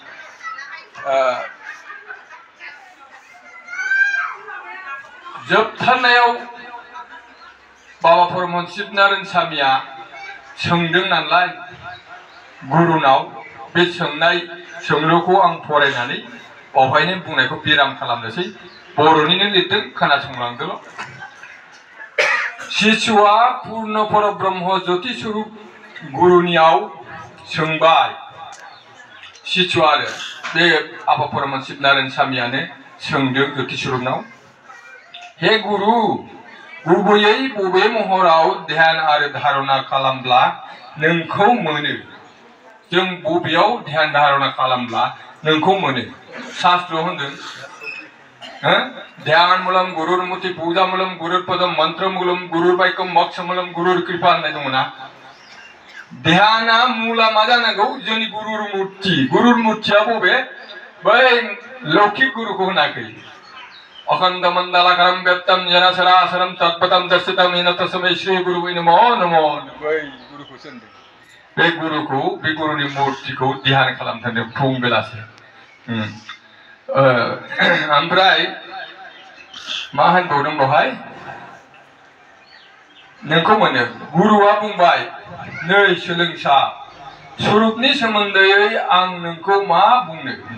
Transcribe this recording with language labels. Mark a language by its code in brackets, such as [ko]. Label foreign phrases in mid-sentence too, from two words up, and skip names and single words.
[brx] जोबथारनायाव बाबा परमहंस शिवनारायण स्वामीया सोंदों नालाय गुरुनाव बे सोंलुखौ आं फरायनानै बावहायनो बुंनायखौ बिराम खालामनोसै बर'निनो लिरदों खोनासंलांदोल' शिशुआ पूर्ण परब्रह्म ज्योति स्वरूप गुरुनियाव सोंबाय शिशुआ आरो बे आफा परमहंस शिवनारायण स्वामीयानो सोंदों ज्योति स्वरूपनाव हे गुरु गुबैयै बबे महराव ध्यान आरो धारणा खालामब्ला नोंखौ मोनो जों बबेयाव ध्यान धारणा खालामब्ला नोंखौ मोनो शास्त्र होनदों [sa] ध्यान मूलम गुरुर्मुति पूजा मूलम गुरुर्पदम मंत्र मूलम गुरुर्वाक्यम मोक्ष मूलम गुरुर कृपा [brx] होननाय दङना ध्याना मूला मा जानांगौ जोंनि गुरुर मुर्तिया बबे बै लौकिक गुरुखौ होनाखै [sa] अखंड मंडलाकारम व्यक्तम जनासरासरम तत्पदम दर्शितम इन तस्मै श्री गुरुवे नमो नमो [brx] बै गुरुखौ सोंदों बे गुरुनि मुर्तिखौ ध्यान खालामथारदों फुं बेलासे ओमफ्राय मा होनबावदों बेवहाय नोंखौ मोनो गुरुआ बुंबाय नै सोलोंसा स्वरूपनि सोमोन्दै आं नोंखौ मा बुंनो